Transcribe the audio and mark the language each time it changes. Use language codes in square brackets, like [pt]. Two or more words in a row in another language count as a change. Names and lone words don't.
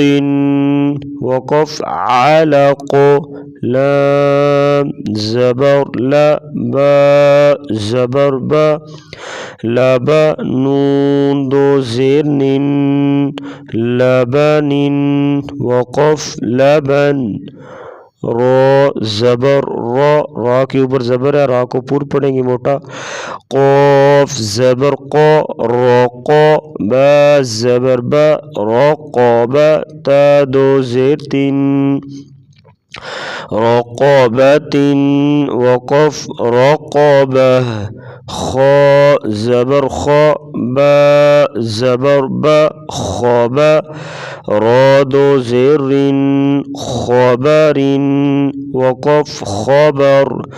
[ur] وقف علق لام زبر لا با زبر با لبا نون دو زیر نن لبن وقف لبن را زبر را کے اوپر زبر ہے، را کو پور پڑھیں گے موٹا قاف زبر قا رقا با زبر با رقابا تا دو زیر تن رقابت وقف رقابہ خا زبر خا با زبر با خابا را دو زیر خبر وقف خبر